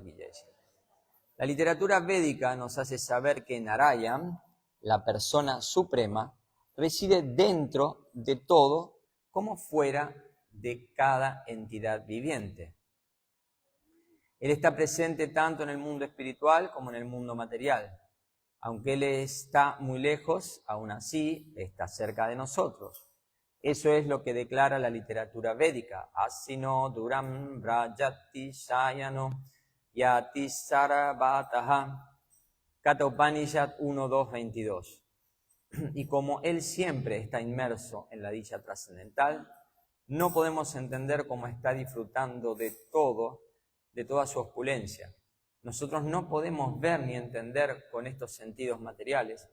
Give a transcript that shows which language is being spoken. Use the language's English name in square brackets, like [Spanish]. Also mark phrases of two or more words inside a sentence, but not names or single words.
[Spanish] La literatura védica nos hace saber que Narayan, la persona suprema, reside dentro de todo como fuera de cada entidad viviente. Él está presente tanto en el mundo espiritual como en el mundo material. Aunque Él está muy lejos, aún así está cerca de nosotros. Eso es lo que declara la literatura védica. [Sanskrit] Asino duram brajati shayano yati sarabhataha. [Spanish] Kata Upanishad 1.2.22. Y como Él siempre está inmerso en la dicha trascendental, no podemos entender cómo está disfrutando de todo, de toda su opulencia. Nosotros no podemos ver ni entender con estos sentidos materiales.